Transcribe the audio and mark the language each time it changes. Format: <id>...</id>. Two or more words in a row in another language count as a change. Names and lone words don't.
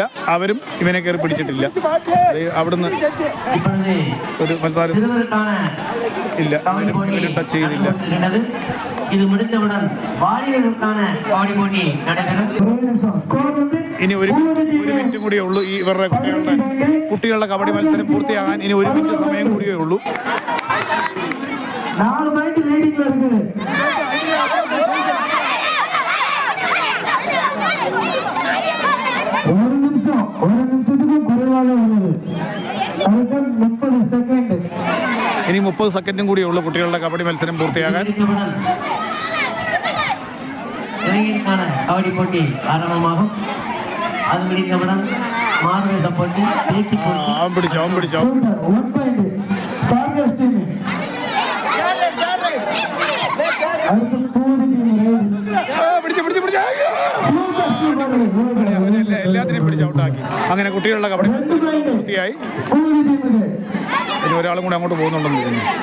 <ml>അവരും ഇവനെ കയറി പിടിച്ചിട്ടില്ല. അവിടുന്ന് ഒരു മത്സരം ഇല്ല, ഇവനും ടച്ച് ചെയ്തില്ല.</ml> <ta>இது முடிந்தவுடன் வாலிபர்களுக்கான கபடி போட்டி நடைபெறும்.</ta> <ml>ഇനി ഒരു മിനിറ്റ് കൂടിയേ ഉള്ളൂ. ഈ ഇവരുടെ കുട്ടികളുടെ കബഡി മത്സരം പൂർത്തിയാകാൻ ഇനി 1 മിനിറ്റ് സമയം കൂടിയേ ഉള്ളൂ.</ml> <ta>4 பாயிண்ட் லீடிங்ல இருக்குது. ஒரு நிமிஷத்துக்கு குறைவாக உள்ளது. அதுக்கு 30 செகண்ட்.</ta> <ml>ഇനി 30 സെക്കൻഡും കൂടിയേ ഉള്ളൂ കുട്ടികളുടെ കബഡി മത്സരം പൂർത്തിയാകാൻ.</ml> <ta>இளைஞருக்கான கபடி போட்டி ஆரம்பமாகும். அது முடிந்தவுடன் மாறுவேட போட்டி, பேச்சு போட்டி.</ta> <ml>അവൻ പിടിച്ചോ.</ml> <en>1 point target team.</en> <ml>അടുത്ത പൂരി ടീം എല്ലാത്തിനെയും പിടിച്ച് ഔട്ടാക്കി. അങ്ങനെ കുട്ടികളുടെ കബഡി മത്സരം പൂർത്തിയായി. ഇനി ഒരാളും കൂടെ അങ്ങോട്ട് പോകുന്നുണ്ടെന്ന് തോന്നുന്നു.</ml>